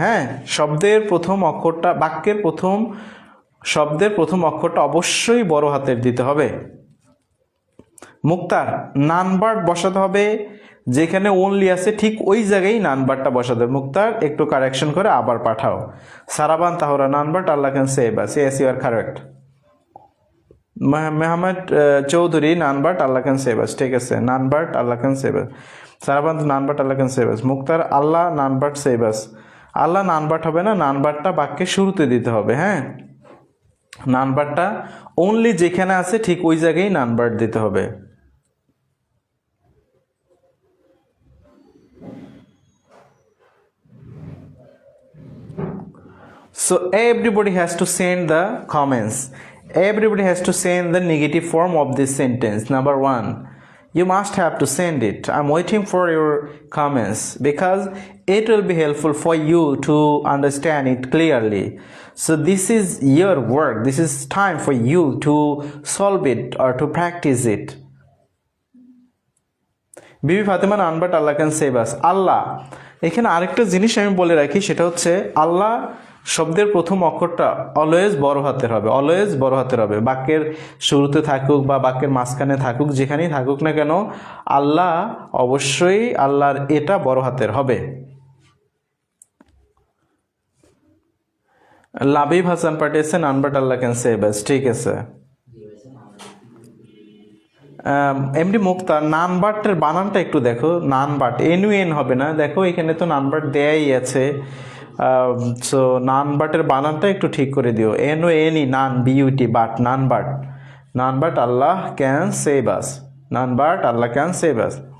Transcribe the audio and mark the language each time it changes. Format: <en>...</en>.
<bn>হ্যাঁ, শব্দের প্রথম অক্ষরটা, বাক্যের প্রথম শব্দের প্রথম অক্ষরটা অবশ্যই বড় হাতের দিতে হবে। মুক্তার, নাম্বার বসাতে হবে যেখানে ওনলি আছে ঠিক ওই জায়গায় নাম্বারটা বসাতে হবে। মুক্তার একটু কারেকশন করে আবার পাঠাও। সারাবান তাহরা, number</bn> <en>Allah can save us. Yes, you are correct. Mehmed Chowdhury, none but Allah can save us,</en> <bn>ঠিক আছে,</bn> <en>none but Allah can save us. সারাবান্ত, none but Allah can save us. Muktar, Allah none but save us.</en> <bn>Allah none but হবে না, none butটা বাক্যের শুরুতে দিতে হবে, হ্যাঁ, none butটা only যেখানে আছে ঠিক ওই জায়গায় none but দিতে হবে।</bn> <en>So everybody has to send the comments. Everybody has to send the negative form of this sentence. Number one, you must have to send it. I'm waiting for your comments because it will be helpful for you to understand it clearly. So this is your work. This is time for you to solve it or to practice it. Bibi Fatema, none but Allah can save us.</en> <bn>আল্লাহ, এখানে আরেকটা জিনিস আমি বলে রাখি, সেটা হচ্ছে আল্লাহ শব্দের প্রথম অক্ষরটা অলওয়েজ বড় হাতের হবে, অলওয়েজ বড় হাতের হবে। বাক্যের শুরুতে থাকুক বা বাক্যের মাঝখানে থাকুক, যেখানেই থাকুক না কেন, আল্লাহ অবশ্যই আল্লাহর এটা বড় হাতের হবে।</bn> <en>লাবিব হাসান পাঠিয়েছে none but Allah can save us,</en> <bn>ঠিক আছে। এমডি মুক্তার, নান বাটের বানানটা একটু দেখো, নান বাট এন হবে না, দেখো এখানে তো নান বাট দেয়াই আছে, সো নান বাটের বানানটা একটু ঠিক করে দিও, এনই নান beauty but,</bn> <en>none but Allah can save us,</en> <bn>none but Allah can save us.</bn>